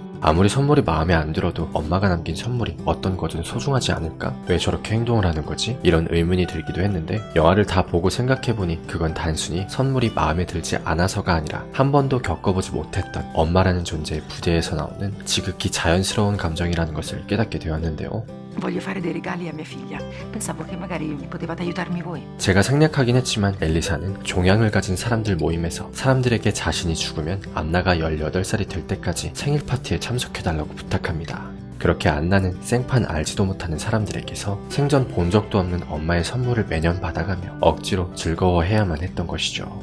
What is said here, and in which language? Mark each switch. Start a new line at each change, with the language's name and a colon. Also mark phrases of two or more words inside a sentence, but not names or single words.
Korean: 아무리 선물이 마음에 안 들어도 엄마가 남긴 선물이 어떤 거든 소중하지 않을까? 왜 저렇게 행동을 하는 거지? 이런 의문이 들기도 했는데 영화를 다 보고 생각해보니 그건 단순히 선물이 마음에 들지 않아서가 아니라 한 번도 겪어보지 못했던 엄마라는 존재의 부재에서 나오는 지극히 자연스러운 감정이라는 것을 깨닫게 되었는데요.
Italian: Voglio fare dei regali a mia figlia. Pensavo che magari potevate aiutarmi voi.
Korean: 제가 생략하긴 했지만 엘리사는 종양을 가진 사람들 모임에서 사람들에게 자신이 죽으면 안나가 18살이 될 때까지 생일 파티에 참석해달라고 부탁합니다. 그렇게 안나는 생판 알지도 못하는 사람들에게서 생전 본 적도 없는 엄마의 선물을 매년 받아가며 억지로 즐거워해야만 했던 것이죠.